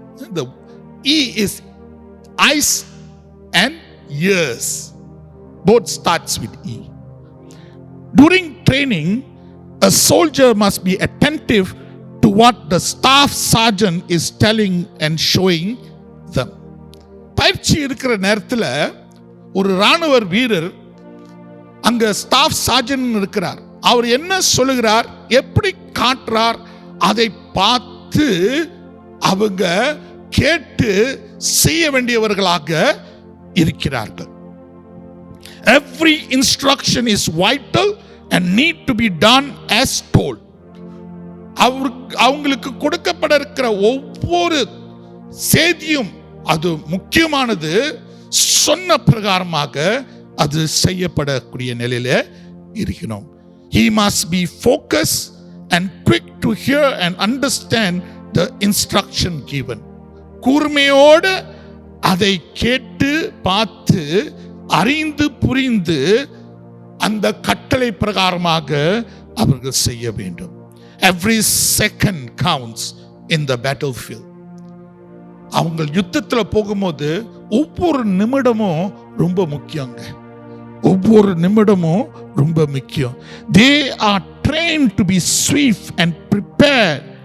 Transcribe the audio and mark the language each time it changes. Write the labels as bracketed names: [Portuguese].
[English] The E is eyes and ears. Both starts with E. During training, a soldier must be attentive to what the staff sergeant is telling and showing them. [Tamil] பயிற்சி இருக்கிற நேரத்தில் ஒரு ராணுவ வீரர் அங்க staff sergeant இருக்கிறார். அவர் என்ன சொல்லுகிறார், எப்படி காட்டுறார், அதை பார்த்து அவங்க கேட்டு செய்ய வேண்டியவர்களாக இருக்கிறார்கள். [English] Every instruction is vital and need to be done as told. [Tamil] அவங்களுக்கு கொடுக்கப்பட இருக்கிற ஒவ்வொரு செய்தியும் அது முக்கியமானது, சொன்ன பிரகாரமாக அது செய்யப்படக்கூடிய நிலையில இருக்கணும். [English] He must be focused and quick to hear and understand the instruction given. [Tamil] கூர்மையோடு அதை கேட்டு பார்த்து அறிந்து புரிந்து அந்த கட்டளை பிரகாரமாக அவர்கள் செய்ய வேண்டும். [English] Every second counts in the battlefield. [Tamil] அவங்க யுத்தத்தில் போகும்போது ஒவ்வொரு நிமிடமும் ரொம்ப முக்கியங்க. ஒவ்வொரு நிமிடமும் ரொம்ப முக்கியம். [English] They are trained to be swift and prepared.